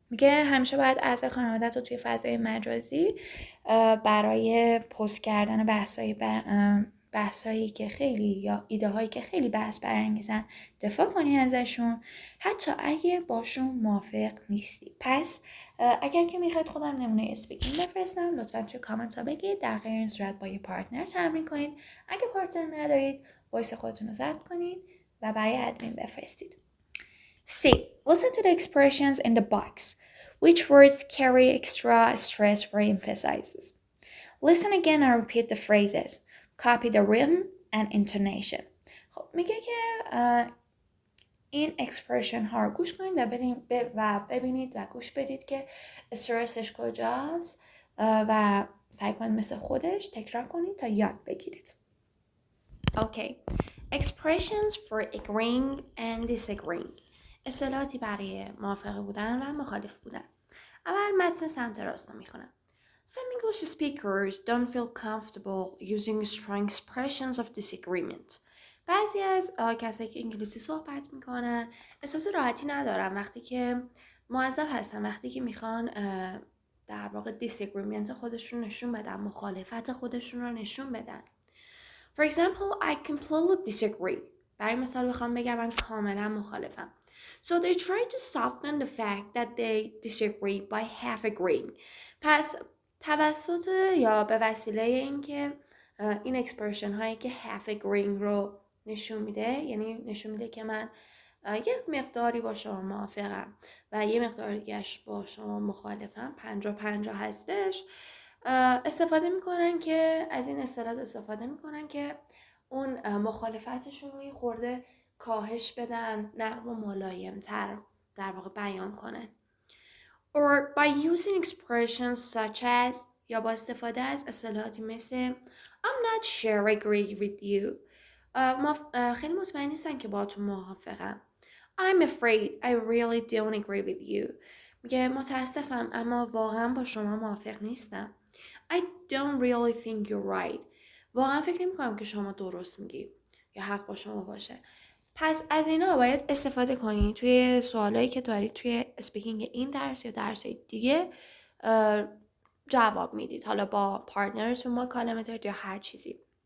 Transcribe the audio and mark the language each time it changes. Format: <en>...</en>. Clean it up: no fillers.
<fa>میگه همیشه باید اعضای خانواده‌ات رو توی فضای مجازی برای پست کردن بحثایی که خیلی یا ایده هایی که خیلی بحث برانگیزن دفاع کنی ازشون حتی اگه باشون موافق نیستی. پس اگر که میخواید خودم نمونه اسپیکینگ بفرستم لطفا توی کامنت ها بگید. در غیر این صورت با یه پارتنر تمرین کنید. اگه پارتنر ندارید وایس خودتون رو ضبط کنید و برای ادمین بفرستید.</fa> <en>C. Listen to the expressions in the box. Which words carry extra stress for emphasis? Listen again and repeat the phrases. Copy the rhythm and intonation.</en> <fa>خب میگه که این اکسپرشن ها رو گوش کنید و ببینید و گوش بدید که استرسش کجاست و سعی کنید مثل خودش تکرار کنید تا یاد بگیرید.</fa> <en>Okay. Expressions for agreeing and disagreeing.</en> <fa>اصطلاحاتی برای موافق بودن و مخالف بودن. اول متن سمت راست رو میخونم.</fa> <en>Some English speakers don't feel comfortable using strong expressions of disagreement.</en> <fa>بعضی از کسایی که انگلیسی صحبت میکنن احساس راحتی ندارن وقتی که مؤدب هستن، وقتی که میخوان در واقع disagreement خودشون نشون بدن، مخالفت خودشون رو نشون بدن.</fa> <en>For example, I completely disagree.</en> <fa>برای مثال بخوام بگم من کاملا مخالفم.</fa> <en>So they try to soften the fact that they disagree by half agreeing.</en> <fa>پس توسط یا به وسیله اینکه این اکسپرشن هایی که</fa> <en>half agreeing</en> <fa>رو نشون میده، یعنی نشون میده که من یک مقداری با شما موافقم و یه مقدار دیگه‌اش با شما مخالفم، 50-50 هستش، استفاده میکنن که از این اصطلاح استفاده میکنن که اون مخالفتشون رو یه خورده کاهش بدن، نرم و ملایم‌تر در واقع بیان کنن.</fa> <en>Or by using expressions such as</en> <fa>یا با استفاده از اصطلاحاتی مثل</fa> <en>I'm not sure I agree with you.</en> <fa>خیلی مطمئن نیستم که با تو موافقم.</fa> <en>I'm afraid I really don't agree with you.</en> <fa>میگه متاسفم اما واقعا با شما موافق نیستم.</fa> <en>I don't really think you're right.</en> <fa>واقعا فکر نمی‌کنم که شما درست میگی یا حق با شما باشه. پس از اینا باید استفاده کنی توی سوالایی که داری توی اسپیکینگ این درس یا درس دیگه جواب میدید، حالا با پارتنرتون مکالمه دارید یا هر چیزی.</fa>